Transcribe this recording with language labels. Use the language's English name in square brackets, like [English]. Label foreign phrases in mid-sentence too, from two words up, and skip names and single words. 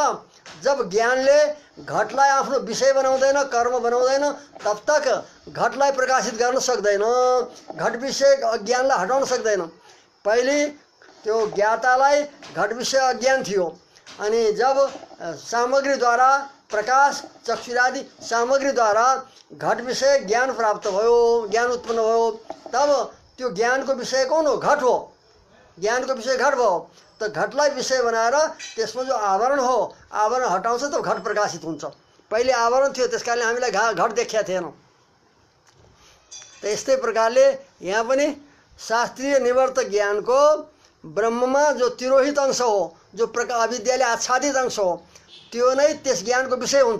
[Nepali] जब ज्ञानले घटलाई आफ्नो विषय बनाउँदैन, कर्म बनाउँदैन, [Hindi] तब तक [Nepali] घटलाई प्रकाशित गर्न सक्दैन, घट विषय अज्ञानलाई हटाउन सक्दैन। पहिले त्यो ज्ञातालाई घट विषय अज्ञान थियो, अनि जब सामग्रीद्वारा प्रकाश चक्षुरादि सामग्रीद्वारा घट विषय ज्ञान प्राप्त भयो, ज्ञान उत्पन्न भयो, तब त्यो ज्ञानको विषय कौन हो? घट हो। ज्ञानको विषय घट भयो। तो घटलाई विषय बनाएर त्यसमा जो आवरण हो, आवरण हटाउँछ तब घट प्रकाशित हुन्छ। पहिले आवरण थियो, त्यस कारणले हामीलाई घट देखेका थिएनौँ। त यस्तै प्रकारले यहाँ पनि शास्त्रीय निवर्तक ज्ञानको ब्रह्ममा जो तिरोहित अंश हो, जो प्रकार अविद्याले आच्छादित अंश हो, त्यो नै त्यस ज्ञानको विषय हुन्छ।